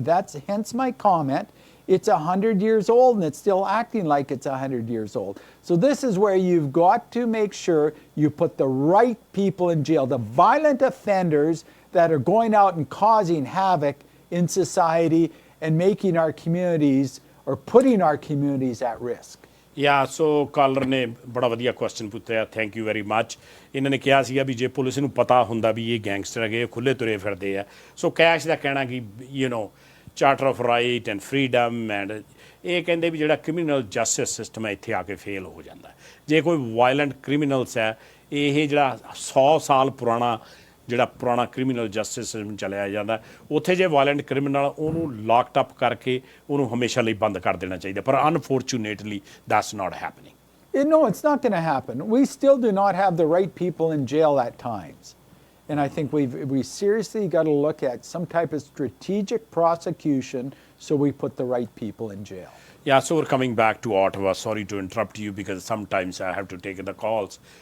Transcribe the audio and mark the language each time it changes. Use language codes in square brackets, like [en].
[en] That's hence my comment. It's 100 years old and it's still acting like it's 100 years old. So this is where you've got to make sure you put the right people in jail, the violent offenders that are going out and causing havoc in society and making our communities or putting our communities at risk. [pa] ਯਾ ਸੋ collar ਨੇ ਬੜਾ ਵਧੀਆ question ਪੁੱਛਿਆ, [en] Thank you very much. [pa] ਇਹਨਾਂ ਨੇ ਕਿਹਾ ਸੀਗਾ ਵੀ ਜੇ ਪੁਲਿਸ ਨੂੰ ਪਤਾ ਹੁੰਦਾ ਵੀ ਇਹ ਗੈਂਗਸਟਰ ਹੈਗੇ, ਖੁੱਲ੍ਹੇ ਤੁਰੇ ਫਿਰਦੇ ਆ, ਸੋ ਕੈਸ਼ ਦਾ ਕਹਿਣਾ ਕਿ charter of right and freedom and ਇਹ ਕਹਿੰਦੇ ਵੀ ਜਿਹੜਾ ਕ੍ਰਿਮੀਨਲ ਜਸਟਿਸ ਸਿਸਟਮ ਹੈ ਇੱਥੇ ਆ ਕੇ ਫੇਲ ਹੋ ਜਾਂਦਾ। ਜੇ ਕੋਈ ਵਾਇਲੈਂਟ ਕ੍ਰਿਮੀਨਲਸ ਹੈ, ਇਹ ਜਿਹੜਾ 100 ਸਾਲ ਪੁਰਾਣਾ ਜਿਹੜਾ ਪੁਰਾਣਾ ਕ੍ਰਿਮੀਨਲ ਜਸਟਿਸ ਸਿਸਟਮ ਚਲਾਇਆ ਜਾਂਦਾ, ਉੱਥੇ ਜੇ ਵਾਇਲੈਂਟ ਕ੍ਰਿਮੀਨਲ ਉਹਨੂੰ ਲਾਕਡ ਅਪ ਕਰਕੇ ਉਹਨੂੰ ਹਮੇਸ਼ਾ ਲਈ ਬੰਦ ਕਰ ਦੇਣਾ ਚਾਹੀਦਾ, ਪਰ [en] Unfortunately that's not happening. No, it's not going to happen. We still do not have the right people in jail at times. And I think we seriously got to look at some type of strategic prosecution so we put the right people in jail. Yeah, so we're coming back to Ottawa. Sorry to interrupt you because sometimes I have to take the calls.